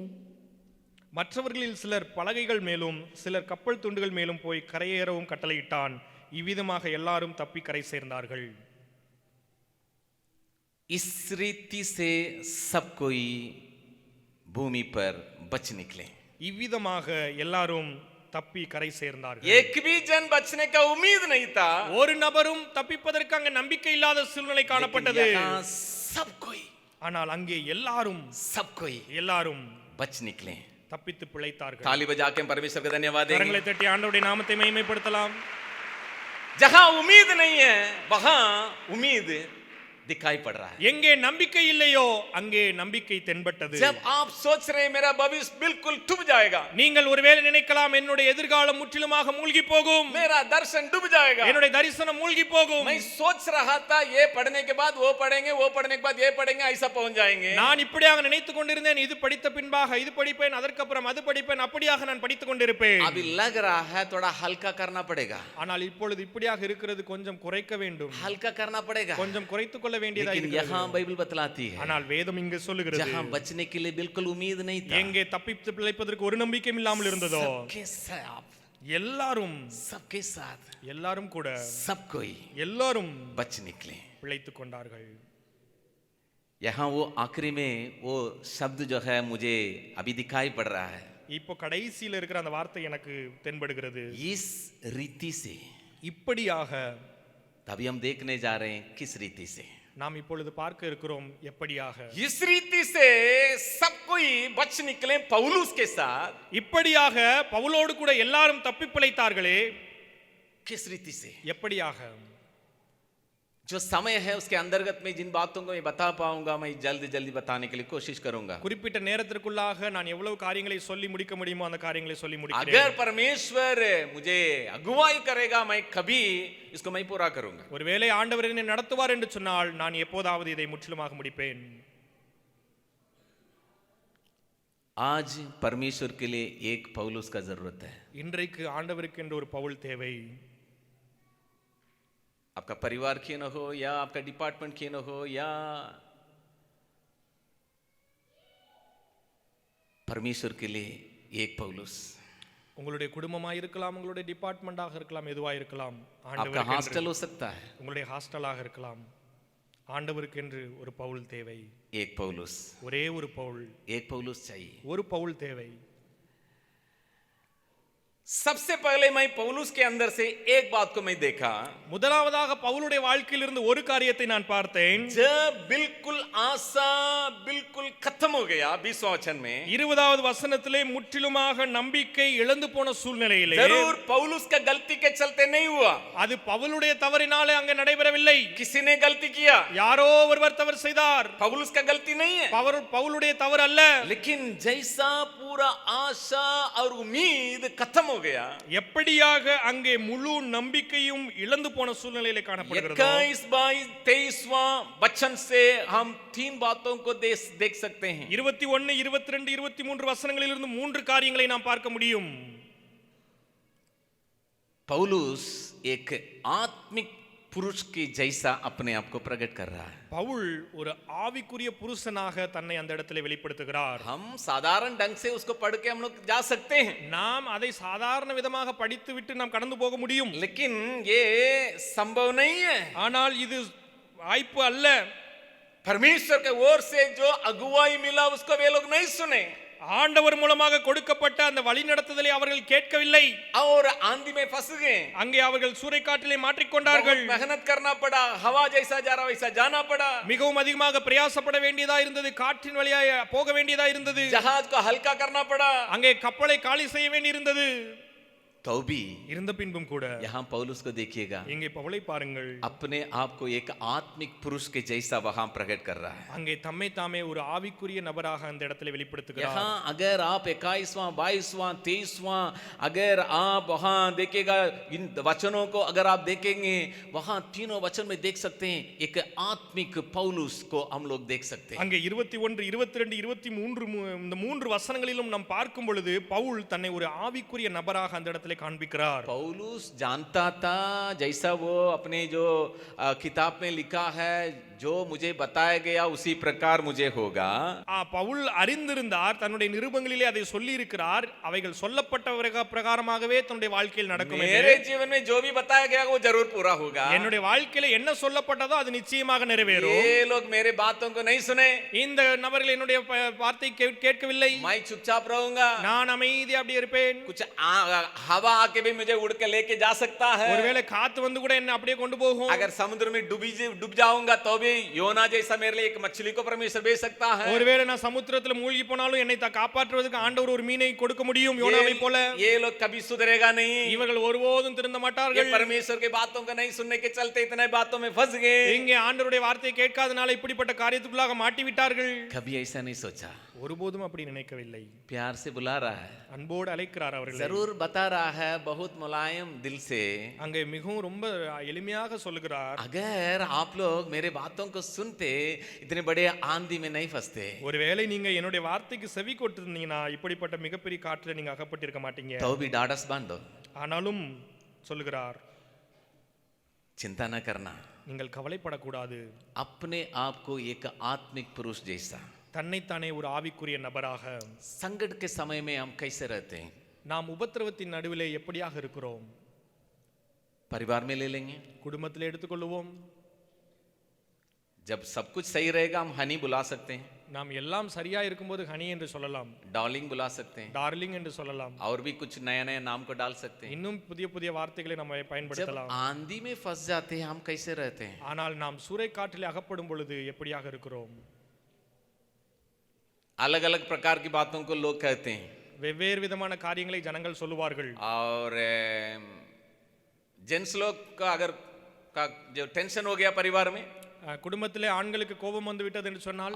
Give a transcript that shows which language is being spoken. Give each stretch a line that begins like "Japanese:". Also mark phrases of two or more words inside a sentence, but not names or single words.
Tamil: மற்றவர்களில் சிலர் பலகைகள் மேலும் சிலர் கப்பல் துண்டுகள் மேலும் போய் கரையேறவும் கட்டளையிட்டான். இவ்விதமாக எல்லாரும் தப்பி கரை சேர்ந்தார்கள்.
Hindi: इस रीति से सब कोई भूमि पर बच निकले।
Tamil: இவ்விதமாக எல்லாரும் தப்பி கரை சேர்ந்தார்கள்.
Hindi: एक भी जन बचने का उम्मीद नहीं था,
Tamil: ஒரு நபரும் தப்பிப்பதற்கு அங்கே நம்பிக்கை இல்லாத சூழ்நிலை காணப்பட்டது.
Hindi: यहाँ सब कोई
Tamil: ஆனால் அங்கே எல்லாரும் எல்லாரும்
Hindi: बच निकले,
Tamil: தப்பித்து பிழைத்தார்கள்.
Hindi: ताली बजा के परमेश्वर का धन्यवाद देंगे।
Tamil: கரங்களை தட்டி ஆண்டவருடைய நாமத்தை மகிமைப்படுத்தலாம்.
Hindi: जहां उम्मीद नहीं है वहां उम्मीद दिखाई पड़ रहा है।
Tamil: எங்கே நம்பிக்கை இல்லையோ அங்கே நம்பிக்கை தென்பட்டது.
Hindi: जब आप सोच रहे हैं मेरा भविष्य बिल्कुल डूब जाएगा,
Tamil: நீங்கள் ஒருவேளை நினைக்கலாம் என்னுடைய எதிர்காலம் முற்றிலுமாக மூழ்கி போகும்,
Hindi: मेरा दर्शन डूब जाएगा,
Tamil: என்னுடைய தரிசனம் மூழ்கி போகும்.
Hindi: मैं सोच रहा था ये पढ़ने के बाद वो पढ़ेंगे, वो पढ़ने के बाद ये पढ़ेंगे, ऐसा पहुंच जाएंगे।
Tamil: நான் இப்படியாக நினைத்துக் கொண்டிருந்தேன், இது படித்த பின்பாக இது படிப்பேன், அதற்கப்புறம் அது படிப்பேன், அப்படியாக நான் படித்துக் கொண்டிருப்பேன்.
Hindi: अभी लग रहा है थोड़ा हल्का करना पड़ेगा,
Tamil: ஆனால் இப்பொழுது இப்படியாக இருக்கிறது, கொஞ்சம் குறைக்க வேண்டும்,
Hindi: हल्का करना पड़ेगा।
Tamil: கொஞ்சம் குறைத்துக் கொள்ள வேண்டியதா
Hindi: लेकिन
Tamil: இருக்கிறது.
Hindi: यहाँ बाइबल बतलाती है
Tamil: ஆனால் வேதம் இங்கு சொல்லுகிறது,
Hindi: जहाँ बचने के लिए बिल्कुल उम्मीद नहीं था,
Tamil: எங்கே தப்பித்து பிழைப்பதற்கு ஒரு நம்பிக்கையும் இல்லாமல் இருந்ததோ,
Hindi: सबके साथ
Tamil: எல்லாரும்
Hindi: सबके साथ
Tamil: எல்லாரும் கூட
Hindi: सब कोई
Tamil: எல்லாரும்
Hindi: बच निकले।
Tamil: பிழைத்துக் கொண்டார்கள்.
Hindi: यहाँ वो आखिरी में वो शब्द जो है मुझे अभी दिखाई पड़ रहा है,
Tamil: இப்போ கடைசியில் இருக்கிற அந்த வார்த்தை எனக்கு தென்படுகிறது.
Hindi: इस रीति से।
Tamil: இப்படியாக
Hindi: तभी हम देखने जा रहे हैं किस रीति से।
Tamil: நாம் இப்பொழுது பார்க்க இருக்கிறோம் எப்படியாக.
Hindi: इस रीति से सब कोई बच निकले पौलुस के साथ।
Tamil: இப்படியாக பவுலோடு கூட எல்லாரும் தப்பி பிழைத்தார்களே.
Hindi: किस रीति से?
Tamil: எப்படியாக?
Hindi: जो समय है उसके अंतर्गत में जिन बातों को मैं बता पाऊंगा मैं जल्दी जल्दी बताने के लिए कोशिश करूंगा।
Tamil: குறிப்பிட்ட நேரத்திற்குள்ளாக நான் எவ்வளவு காரியங்களை சொல்லி முடிக்க முடியுமோ அந்த காரியங்களை சொல்லி முடிக்கிறேன்.
Hindi: अगर परमेश्वर मुझे अगुवाई करेगा मैं कभी इसको मैं पूरा करूंगा.
Tamil: ஒருவேளை ஆண்டவர் என்னை நடத்துவார் என்று சொன்னால் நான் எப்போதாவது இதை முற்றிலுமாக முடிப்பேன்.
Hindi: आज परमेश्वर के लिए एक पौलुस का जरूरत है.
Tamil: இன்றைக்கு ஆண்டவருக்கு என்று ஒரு பவுல் தேவை.
Hindi: आपका परिवार क्यों न हो या आपका डिपार्टमेंट क्यों न हो या परमेश्वर के लिए एक पौलुस.
Tamil: உங்களுடைய குடும்பமாக இருக்கலாம், உங்களுடைய டிபார்ட்மெண்டாக இருக்கலாம், எதுவாக இருக்கலாம்.
Hindi: आपका हॉस्टल हो सकता है,
Tamil: உங்களுடைய ஹாஸ்டலாக இருக்கலாம். ஆண்டவருக்கு என்று ஒரு பவுல் தேவை.
Hindi: एक पौलुस,
Tamil: ஒரே ஒரு பவுல்,
Hindi: एक पौलुस चाहिए.
Tamil: ஒரு பவுல் தேவை.
Hindi: सबसे पहले मैं पौलुस के अंदर से एक बात को मैं देखा.
Tamil: முதலாவதாக பவுலுடைய வாழ்க்கையில் இருந்து ஒரு காரியத்தை நான் பார்த்தேன்.
Hindi: जब बिल्कुल आशा बिल्कुल खत्म हो गया 20वां वचन में,
Tamil: 20வது வசனத்திலே முற்றிலுமாக நம்பிக்கை இழந்து போன சூழ்நிலையிலே,
Hindi: जरूर पौलुस का गलती के चलते नहीं हुआ.
Tamil: அது பவுலுடைய தவறினாலே அங்கே நடைபெறவில்லை.
Hindi: किसी ने गलती किया,
Tamil: யாரோ ஒருவர் தவறு செய்தார்.
Hindi: पौलुस का गलती नहीं है.
Tamil: பவுலுடைய தவறு அல்ல.
Hindi: लेकिन जैसा पूरा आशा और उम्मीद खत्म हो गया,
Tamil: எப்படியாக அங்கே முழு நம்பிக்கையும் இழந்து போன சூழ்நிலையிலே காணப்படுகிறது.
Hindi: 21, 22, 23वां वचन से हम तीन बातों को देख सकते हैं.
Tamil: 21, 22, 23 வசனங்களிலிருந்து மூன்று காரியங்களை நாம் பார்க்க முடியும்.
Hindi: पौलुस एक आत्मिक पुरुष के जैसा अपने आप को प्रकट कर रहा है.
Tamil: பவுல் ஒரு ஆவிக்குரிய புருஷனாக தன்னை அந்த இடத்திலே வெளிப்படுத்துகிறார்.
Hindi: हम साधारण ढंग से उसको पढ़ के हम लोग जा सकते हैं,
Tamil: நாம் அதை சாதாரண விதமாக படித்து விட்டு நாம் கடந்து போக முடியும்.
Hindi: लेकिन ये संभव नहीं है.
Tamil: ஆனால் இது வாய்ப்பு அல்ல.
Hindi: परमेश्वर के ओर से जो अगुवाई मिला उसको वे लोग नहीं सुने.
Tamil: ஆண்டவர் மூலமாக கொடுக்கப்பட்ட அந்த வழிநடத்துதலை அவர்கள் கேட்கவில்லை.
Hindi: और आंधी में फंस गए.
Tamil: அங்கே அவர்கள் சூறைக்காற்றிலே மாட்டிக்கொண்டார்கள்.
Hindi: मेहनत करना पड़ा, हवा जैसा जा रहा वैसा जाना पड़ा.
Tamil: மிகவும் அதிகமாக பிரயாசப்பட வேண்டியதா இருந்தது. காற்றின் வழியாக போக வேண்டியதா இருந்தது.
Hindi: जहाज को हल्का करना पड़ा.
Tamil: அங்கே கப்பலை காலி செய்ய வேண்டி இருந்தது.
Hindi: तो भी
Tamil: இருந்த பின்பும் கூட
Hindi: यहाँ पौलुस को देखिएगा,
Tamil: இங்கே பவுலை பாருங்கள்,
Hindi: अपने आप को एक आत्मिक पुरुष के जैसा वहां प्रकट कर रहा है.
Tamil: அங்கே தம்மை தாமே ஒரு ஆவிக்குரிய நபராக அந்த இடத்துல வெளிப்படுத்துகிறார்.
Hindi: यहाँ अगर आप 21वां 22वां 23वां अगर आप वहां देखिएगा, इन वचनों को अगर आप देखेंगे वहां तीनों वचन में देख सकते हैं एक आत्मिक पौलुस को हम लोग देख सकते हैं.
Tamil: அங்கே 21, 22, 23 இந்த மூன்று வசனங்களிலும் நாம் பார்க்கும் பொழுது பவுல் தன்னை ஒரு ஆவிக்குரிய நபராக அந்த இடத்துல காண்பிக்கிறார்.
Hindi: पौलुस जानता था जैसा वो अपने जो किताब में लिखा है, जो मुझे बताया गया उसी प्रकार मुझे होगा.
Tamil: பவுல் அறிந்திருந்தார், தன்னுடைய நிருபங்களிலே அதை சொல்லி இருக்கிறார், அவைகள் சொல்லப்பட்ட பிரகாரமாகவே தன்னுடைய வாழ்க்கையில் நடக்கும்.
Hindi: मेरे जीवन में जो भी बताया गया वो जरूर पूरा होगा.
Tamil: என்னுடைய வாழ்க்கையில என்ன சொல்லப்பட்டதோ அது நிச்சயமாக நிறைவேறும்.
Hindi: ये लोग मेरे बातों को नहीं सुने,
Tamil: இந்த நபர்கள் என்னுடைய வார்த்தை கேட்கவில்லை,
Hindi: मैं चुपचाप रहूंगा,
Tamil: நான் அமைதியா அப்படி இருப்பேன்.
Hindi: कुछ हवा आके भी मुझे उड़ के लेके जा सकता है.
Tamil: ஒருவேளை காத்து வந்து கூட என்ன அப்படியே கொண்டு போகும்.
Hindi: अगर समुद्र में डूब जाऊंगा तो भी योना जैसा मेरे लिए एक मछली को परमेश्वर भेज सकता है.
Tamil: ஒருவேளை நான் சமுத்திரத்துல மூழ்கி போனாலும் என்னை காப்பாற்றுவதற்கு ஆண்டவர் ஒரு மீனை கொடுக்க முடியும் யோனாவை போல.
Hindi: ये लोग कभी सुधरेगा नहीं.
Tamil: இவர்கள் ஒருபோதும் திருந்த மாட்டார்கள்.
Hindi: परमेश्वर के बातों को नहीं सुनने के चलते इतने बातों में फंस गए.
Tamil: இங்கே ஆண்டவருடைய வார்த்தையை கேட்காதனால இப்படிப்பட்ட காரியத்துக்குள்ளாக மாட்டி விட்டார்கள்.
Hindi: कभी ऐसा नहीं सोचा.
Tamil: ஒருபோதும் அப்படி நினைக்கவில்லை.
Hindi: प्यार से बुला रहा है,
Tamil: அன்போடு அழைக்கிறார் அவர்களை.
Hindi: जरूर बता रहा है बहुत मुलायम दिल से.
Tamil: அங்கே மிகவும் ரொம்ப எளிமையாக சொல்லுகிறார்,
Hindi: अगर आप लोग मेरे बातों को सुनते इतने बड़े आंधी में नहीं फंसते.
Tamil: ஒருவேளை நீங்க என்னுடைய வார்த்தைக்கு செவி கொடுத்திருந்தீங்கன்னா இப்படிப்பட்ட மிகப்பெரிய காற்றில் நீங்க அகப்பட்டிருக்க மாட்டீங்க.
Hindi: तो भी डाडस बांधो,
Tamil: ஆனாலும் சொல்லுகிறார்,
Hindi: चिंता न करना,
Tamil: நீங்கள் கவலைப்படக்கூடாது.
Hindi: अपने आप को एक आत्मिक पुरुष जैसा.
Tamil: தன்னைத்தானே ஒரு ஆவிக்குரிய நபராக.
Hindi: संकट के समय में हम कैसे रहते हैं?
Tamil: நாம் உபத்திரவத்தின் நடுவிலே எப்படியாக இருக்கிறோம்?
Hindi: परिवार में ले लेंगे,
Tamil: குடும்பத்தில் எடுத்துக்கொள்வோம்.
Hindi: जब सब कुछ सही रहेगा हम हनी बुला सकते हैं,
Tamil: நாம் எல்லாம் சரியா இருக்கும்போது ஹனி என்று சொல்லலாம்,
Hindi: डार्लिंग बुला सकते हैं,
Tamil: டார்லிங் என்று சொல்லலாம்,
Hindi: और भी कुछ नया नया नाम को डाल सकते हैं.
Tamil: இன்னும் புதிய புதிய வார்த்தைகளை நம்ம
Hindi: जब
Tamil: பயன்படுத்தலாம்.
Hindi: आंधी में फंस जाते हैं हम कैसे रहते हैं?
Tamil: ஆனால் நாம் சூறைக்காற்றிலே அகப்படும் பொழுது எப்படியாக இருக்கிறோம்?
Hindi: अलग अलग प्रकार की बातों को लोग कहते हैं,
Tamil: வெவ்வேறு விதமான காரியங்களை ஜனங்கள் சொல்லுவார்கள்.
Hindi: और जेंट्स लोग का अगर का जो टेंशन हो गया परिवार में
Tamil: குடும்பத்திலே ஆண்களுக்கு கோபம் வந்து விட்டது என்று சொன்னால்